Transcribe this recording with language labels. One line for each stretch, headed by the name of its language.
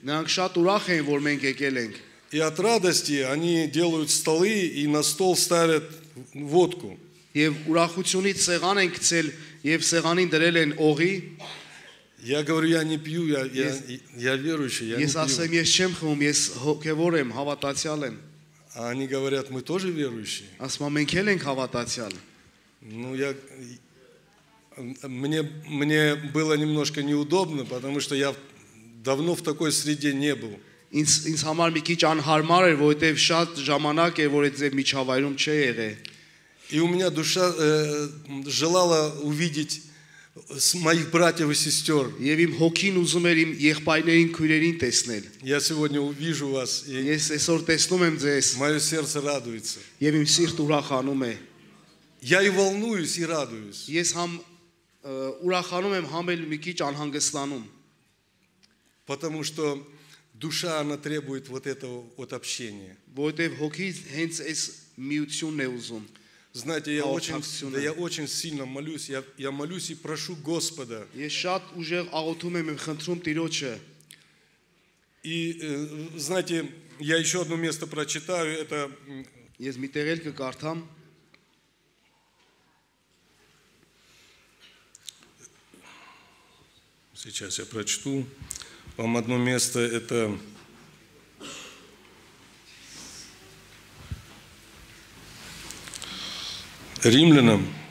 Armenian: Նրանք շատ ուրախ են, որ մենք եկել ենք։
Russian: И от радости они делают столы и на стол ставят водку.
Armenian: Եվ ուրախությունից сեղան են գցել եւ сեղանին դրել են օղի։
Russian: Я говорю, я не пью, я верующий, я не
Armenian: Ես ասեմ,
Russian: пью.
Armenian: ես չեմ խմում, ես հոգևոր եմ, հավատացյալ եմ։
Russian: А они говорят, мы тоже верующие.
Armenian: Ասում եմ, մենք էլ ենք հավատացյալ։
Russian: Ну, мне было немножко неудобно, потому что я давно в такой среде не был.
Armenian: ինձ համար մի քիչ անհարմար էր, որովհետև շատ ժամանակ էր, որ այդ ձև միջավայրում չէ եղել։
Russian: И у меня душа желала увидеть моих братьев и сестер.
Armenian: Եվ իմ հոգին ուզում էր իմ եղբայրներին, քույրերին տեսնել։
Russian: Я сегодня увижу вас, и
Armenian: Ես այսօր տեսնում եմ ձեզ,
Russian: мое сердце радуется.
Armenian: եւ իմ սիրտ ուրախանում է։
Russian: Я и волнуюсь, и радуюсь.
Armenian: Ես համ ուրախանում եմ, համ էլ մի քիչ անհանգստանում,
Russian: Потому что душа, она требует вот этого вот общения.
Armenian: որովհետև հոգին հենց այս միությունն է узում։
Russian: Знаете, я очень сильно молюсь. Я молюсь и прошу Господа.
Armenian: Ես շատ ուժեղ աղոթում եմ եւ խնդրում Տիրոջը։
Russian: И знаете, я еще одно место прочитаю. Это
Armenian: Ես մի տեղ կկարդամ,
Russian: сейчас я прочту. Вам одно место, это Римлянам.